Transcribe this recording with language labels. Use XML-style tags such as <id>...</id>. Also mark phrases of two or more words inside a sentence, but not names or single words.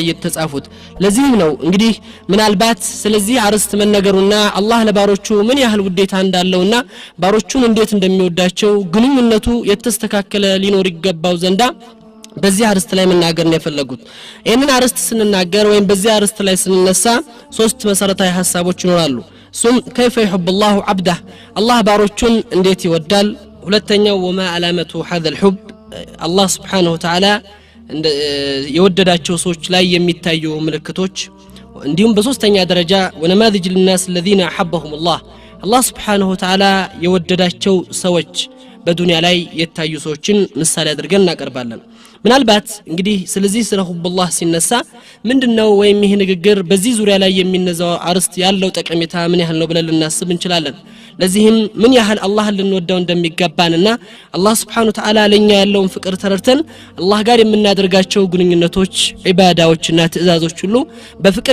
<am>የተጻፉት ለዚህም ነው እንግዲህ ምናልባት ስለዚህ አርስት መነገሩና አላህ ለባሮቹ ምን ያህል ውዴታ እንዳለውና ባሮቹን እንዴት እንደሚወዳቸው ግንኙነቱ የተስተካከለ ሊኖር ይገባው ዘንዳ በዚህ አርስት ላይ መናገር ነው የፈለጉት ይሄንን አርስት ስንናገር ወይም በዚህ አርስት ላይ ስንነሳ ሶስት መሰረታዊ ሐሳቦች ይኖራሉ ሱም</am> <ar>كيف يحب الله عبده الله</ar> <am>ባሮቹን እንዴት ይወዳል ሁለተኛው</am> <ar>وما علامه هذا الحب الله سبحانه وتعالى</ar> <am>የወደዳቸው ሰዎች ላይ የሚታዩ ምልክቶች እንዲሁም በሶስተኛ ደረጃ</am> <ar>ونماذج للناس الذين احبهم الله الله سبحانه وتعالى</ar> <am>የወደዳቸው ሰዎች በዱንያ ላይ የታዩ ሰዎችን ምሳሌ አድርገን እናቀርባለን ምናልባት እንግዲህ ስለዚህ ስለ ሁብላህ ሲነሳ ምንድነው ወይም ይሄ ንግግር በዚህ ዙሪያ ላይ የሚነዛው አርስት ያለው ጠቀሜታ ምን ያህል ነው ብለን ልናስብ እንችላለን ለዚህም ምን ያህል አላህን ልንወደው እንደሚገባንና አላህ</am> <ar>سبحانه وتعالى</ar> <am>ለኛ ያለውን ፍቅር ተረድተን አላህ ጋር የምናደርጋቸው ግንኙነቶች ኢባዳዎችና ትእዛዞች ሁሉ በፍቅር</am>